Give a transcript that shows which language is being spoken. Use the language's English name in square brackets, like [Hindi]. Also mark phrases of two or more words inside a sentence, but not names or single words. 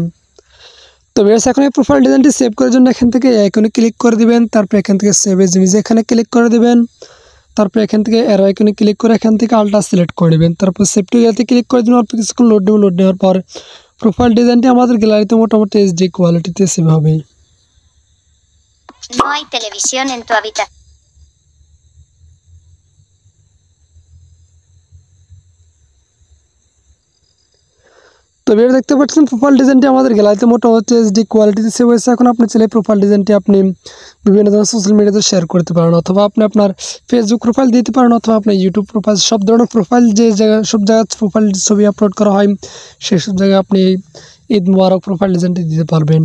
[Bangla] তো ভিউয়ার্স, এখন এই প্রোফাইল ডিজাইনটি সেভ করার জন্য এখান থেকে এই আইকনে ক্লিক করে দিবেন। তারপর এখান থেকে [English] Save as image [Bangla] এখানে ক্লিক করে দিবেন। তারপর এখান থেকে অ্যারো আইকনে ক্লিক করে এখান থেকে আলটা সিলেক্ট করে নেবেন। তারপর [English] Save to [Bangla] গ্যালারিতে ক্লিক করে দিন। অল্প কিছুক্ষণ লোড নেওয়ার পর প্রোফাইল ডিজাইনটি আমাদের গ্যালারিতে মোটামুটি এইচডি কোয়ালিটিতে সেভ হবে। [Spanish] No hay televisión en tu habitación. [Bangla] তো ভিডিও দেখতে পাচ্ছেন প্রোফাইল ডিজাইনটি আমাদের গ্যালারিতে মোটামুটি এইচডি কোয়ালিটিতে সেভ হয়েছে। এখন আপনি চাইলে প্রোফাইল ডিজাইনটি আপনি বিভিন্ন ধরনের সোশ্যাল মিডিয়াতে শেয়ার করতে পারেন, অথবা আপনি আপনার ফেসবুক প্রোফাইল দিতে পারেন, অথবা আপনার ইউটিউব প্রোফাইল, সব ধরনের প্রোফাইল যে জায়গায় সব জায়গায় প্রোফাইল ছবি আপলোড করা হয় সেই সব জায়গায় আপনি [Arabic] عيد مبارك [Bangla] প্রোফাইল ডিজাইনটি দিতে পারবেন।